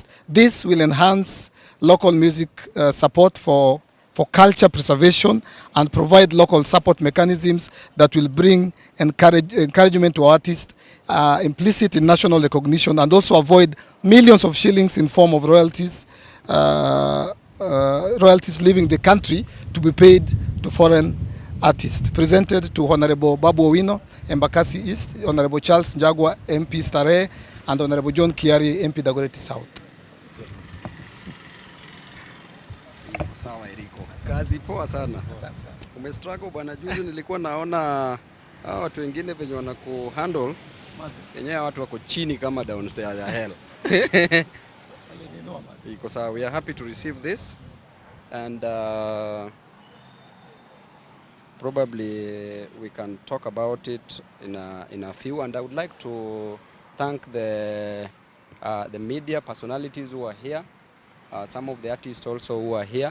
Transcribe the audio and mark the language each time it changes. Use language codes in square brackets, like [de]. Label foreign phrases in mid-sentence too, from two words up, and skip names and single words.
[en] This will enhance local music support for culture preservation and provide local support mechanisms that will bring encouragement to artists, implicit in national recognition, and also avoid millions of shillings in form of royalties leaving the country to be paid to foreign artists. Presented to Honorable Babu Owino, Embakasi East, Honorable Charles Njagwa, MP Starehe, and Honorable John Kiarie, MP Dagoretti South. [sw] Sawa Eriko. Kazi poa sana. Umestruggle bwana, juzi nilikuwa naona hao watu wengine venye wanaku handle. Yenyewe watu wako chini kama downstairs ya hell. Iko sawa. [en] We are happy to receive this, and probably we can talk about it in a few, and I would like to thank the media personalities who are here some of the artists also who are here.